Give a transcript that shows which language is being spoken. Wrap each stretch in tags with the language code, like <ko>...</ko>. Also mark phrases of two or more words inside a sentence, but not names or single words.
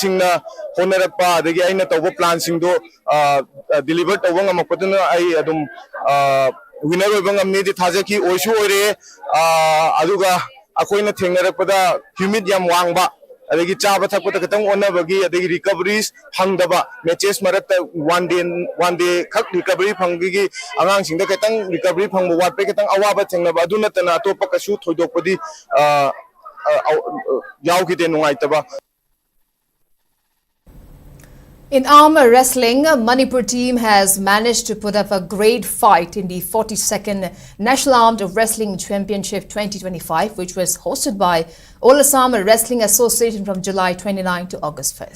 <mni>singna honorapa adagi aina tawba plan singdo deliver tawba ngamakpaduna ai adum winner oiba ngamni di thajaki oisu oire aduga akoina thengnarapda humid yam wangba adagi chaba thakpata katang onabagi adagi recoveries phangdaba matches maratta</mni> <en>one day</en> <mni>khak recovery phanggi angang singda katang recovery phangba watpe katang awaba thengnaba aduna tana atopa kasu thoidokpadi yaugide nungaitaba.</mni> <en>In arm wrestling, Manipur team has managed to put up a great fight in the 42nd National Armed Wrestling Championship 2025, which was hosted by All Assam Wrestling Association from July 29 to August 1st.</en>